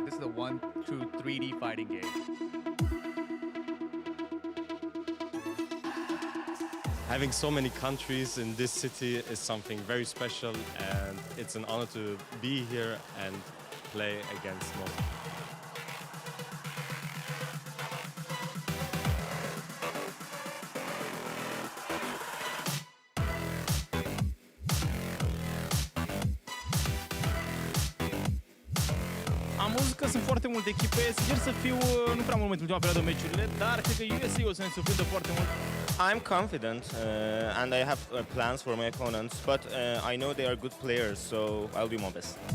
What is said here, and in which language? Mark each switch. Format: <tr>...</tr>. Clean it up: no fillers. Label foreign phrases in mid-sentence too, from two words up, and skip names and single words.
<en>This is a 1, 2, 3D fighting game. Having so many countries in this city is something very special, and it's an honor to be here and play against most.</en> <ro>Am văzut că sunt foarte multe echipe, sper să fiu nu prea mult în ultima perioadă meciurile, dar cred că USA o să ne surprindă foarte mult.</ro> <en>I'm confident and I have plans for my opponents, but I know they are good players, so I'll do my best.</en>